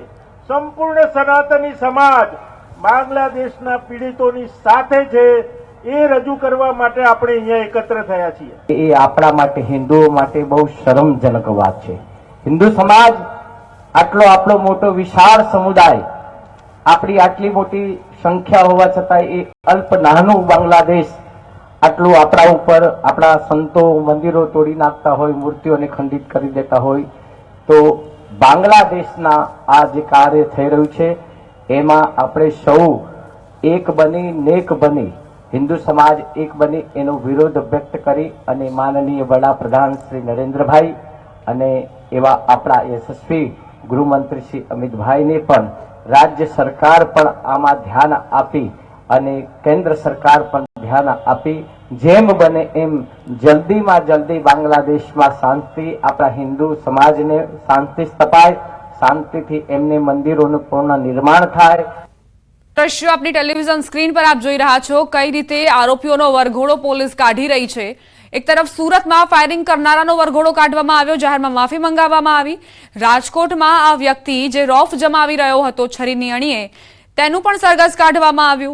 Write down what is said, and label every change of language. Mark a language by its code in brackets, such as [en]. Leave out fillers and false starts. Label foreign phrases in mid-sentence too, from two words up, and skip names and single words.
[gu] સંપૂર્ણ સનાતની સમાજ બાંગ્લાદેશના પીડિતોની સાથે છે એ રજૂ કરવા માટે આપણે અહીંયા એકત્ર થયા છીએ। એ આપણા માટે હિંદુઓ માટે બહુ શરમજનક વાત છે। હિંદુ સમાજ આટલો આપલો મોટો વિશાળ સમુદાય, આપણી આટલી મોટી સંખ્યા હોવા છતાં એ અલ્પ નાનું બાંગ્લાદેશ આટલું આપણા ઉપર આપણા સંતો મંદિરો તોડી નાખતા હોય, મૂર્તિઓને ખંડિત કરી દેતા હોય, તો બાંગ્લાદેશના આ જે કાર્ય થઈ રહ્યું છે એમાં આપણે સૌ એક બની નેક બની હિન્દુ સમાજ એક બની એનો વિરોધ વ્યક્ત કરી અને માનનીય વડાપ્રધાન શ્રી નરેન્દ્રભાઈ અને એવા આપણા યશસ્વી ગૃહમંત્રી શ્રી અમિતભાઈને પણ રાજ્ય સરકાર પણ આમાં ध्यान આપી અને કેન્દ્ર સરકાર પણ ध्यान આપી જેમ બને એમ જલ્દીમાં જલ્દી બાંગ્લાદેશમાં શાંતિ આપણા હિંદુ સમાજને શાંતિ સ્થપાય, શાંતિથી એમને મંદિરોનું પૂર્ણ નિર્માણ થાય। દ્રશ્યો આપની ટેલિવિઝન સ્ક્રીન પર આપ જોઈ રહ્યા છો કઈ રીતે આરોપીઓનો વરઘોડો પોલીસ કાઢી રહી છે। એક તરફ સુરતમાં ફાયરિંગ કરનારાનો વરઘોડો કાઢવામાં આવ્યો, જાહેરમાં માફી મંગાવવામાં આવી। રાજકોટમાં આ વ્યક્તિ જે રોફ જમાવી રહ્યો હતો છરીની અણીએ તેનું પણ સરઘસ કાઢવામાં આવ્યું।